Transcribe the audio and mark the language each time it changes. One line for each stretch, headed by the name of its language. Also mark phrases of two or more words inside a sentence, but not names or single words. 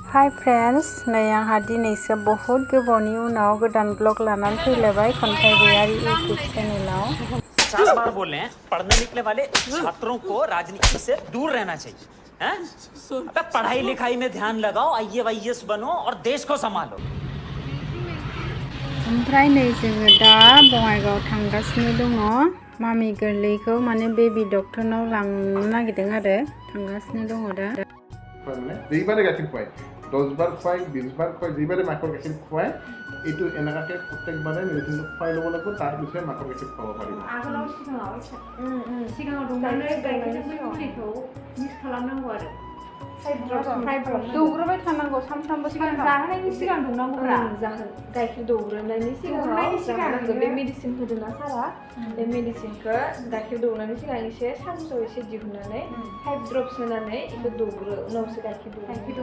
English: Hi friends
Bodo: नै आंहा दिनैसो बहुत गोबावनि उनाव गोदान ब्लग लानानै फैलायबाय खन्थाइगिरि यूट्यूब चैनलाव
Hindi: 50 बार बोल रहे हैं पढ़ने निकले वाले छात्रों को राजनीति से दूर रहना चाहिए हैं? अबे पढ़ाई लिखाई में ध्यान लगाओ IAS बनो और देश को संभालो
Bodo: ओमफ्राय नै जोङो दा बङाइगाव थांगासिनो दङ मामि गोरलैखौ माने बेबी डक्टरनाव लांनो नागिरदों आरो थांगासिनो दङ दा
Assamese: যেইবারে গাখীৰ খুৱাই 10 বাৰ খুৱাই 20 বাৰ খুৱাই যেইবাৰে মাকৰ গাখীৰ খুৱাই এইটো এনেকাকে প্ৰত্যেকবাৰে মেডিচিনটো খুৱাই ল'ব লাগিব তাৰ পিছতে মাকৰ গাখীৰ খুৱাব পাৰিব
Bodo: आगोलाव सिगाङाव दंनानै गाइखेरजों मुलिखौ मिक्स खालामनांगौ आरो दौग्रोबाय थानांगौ सानफ्रामबो जाहोनायनि सिगां दौनांगौब्रा गाइखेर दौग्रोनायनि सिगाङाव जाहोनांगौ बे मेडिसिन होदोंना सारा बे मेडिसिनखौ गाइखेर दौनायनि सिगां एसे सानसेयाव एसे दिहुननानै 5 ड्रप्स होनानै बेखौ दौग्रो उनावसो गाइखेर दौनो